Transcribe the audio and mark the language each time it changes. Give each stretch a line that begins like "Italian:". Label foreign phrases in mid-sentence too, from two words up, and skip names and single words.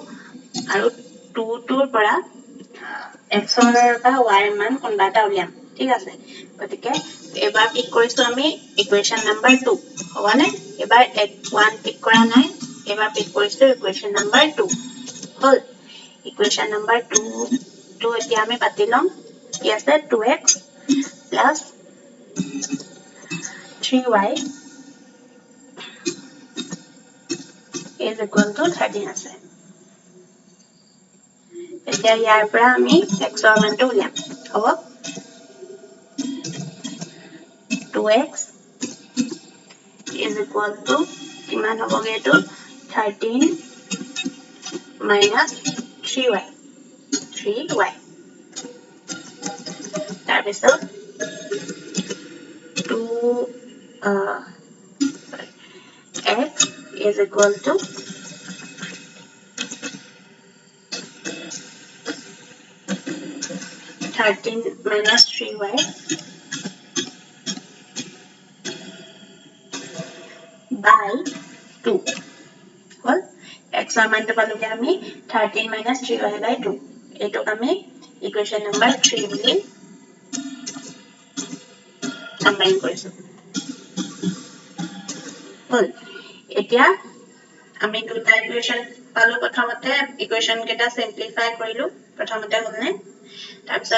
Assamese: আৰু 2 টোৰ পৰা x বা y মান কোনবা এটা উলিয়াম ঠিক আছে গতিকে এবাৰ পিক কৰিছো আমি
English: equation number
Assamese: 2 হবনে এবাৰ 1 পিক কৰা নাই এবাৰ পিক কৰিছো
English: equation number
Assamese: 2 হল
English: equation number
Assamese: 2 এতিয়া আমি পাতি লম কি আছে
English: 2x plus 3y is equal to 13
Assamese: আছে এতিয়া ইয়াৰ পৰা আমি x ৰ মানটো উলিয়াম হ'ব
English: 2x is equal to
Assamese: কিমান হ'বগে এটো
English: 13 minus 3y
Assamese: তাৰপিছত
English: 2x is equal to 13 minus 3y by 2
Assamese: হল x ৰ মানটো পালোগে আমি
English: 13 minus 3y by 2
Assamese: এইটোক আমি
English: equation number 3 বুলি
Assamese: কম্বাইন কৰিছো হল এতিয়া আমি দুটা ইকুৱেশ্যন পালো প্ৰথমতে ইকুৱেশ্যন কেটা সিম্পলিফাই কৰিলো প্ৰথমতে হলনে তাৰপিছত